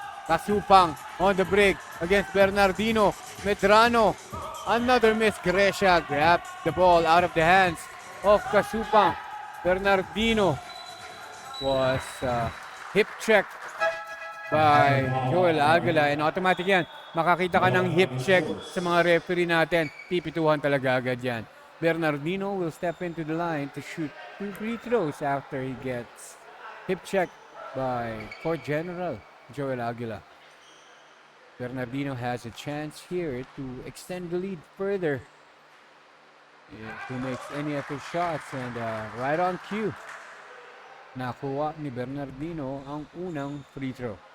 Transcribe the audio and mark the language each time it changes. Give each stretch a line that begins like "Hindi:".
English: Kasupang on the break against Bernardino. Medrano, another miss. Grecia grabs the ball out of the hands of Kasupang. Bernardino was hip checked by Joel Aguila, and automatic yan.
Filipino: Makakita ka ng hip check sa mga referee natin. Pipituhan talaga agad yan.
English: Bernardino will step into the line to shoot 2 free throws after he gets hip checked by Court General Joel Aguila. Bernardino has a chance here to extend the lead further if he makes any of his shots, and right on cue,
Filipino: nakuha ni Bernardino ang unang free throw.